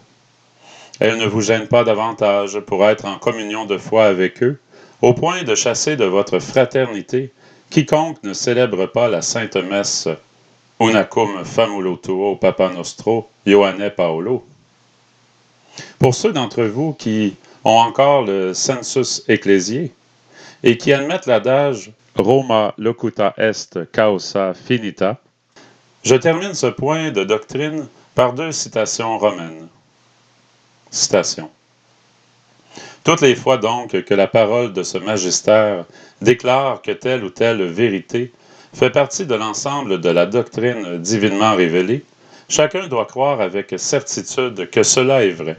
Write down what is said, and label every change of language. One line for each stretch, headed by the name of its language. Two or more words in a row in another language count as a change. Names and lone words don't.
French: Elles ne vous gênent pas davantage pour être en communion de foi avec eux, au point de chasser de votre fraternité quiconque ne célèbre pas la sainte messe
Latin: Unacum famulo tuo Papa Nostro Ioanne Paolo.
French: Pour ceux d'entre vous qui ont encore le
Latin: sensus ecclésié
French: et qui admettent l'adage
Latin: Roma locuta est causa finita,
French: je termine ce point de doctrine par 2 citations romaines. Citation. Toutes les fois donc que la parole de ce magistère déclare que telle ou telle vérité fait partie de l'ensemble de la doctrine divinement révélée, chacun doit croire avec certitude que cela est vrai.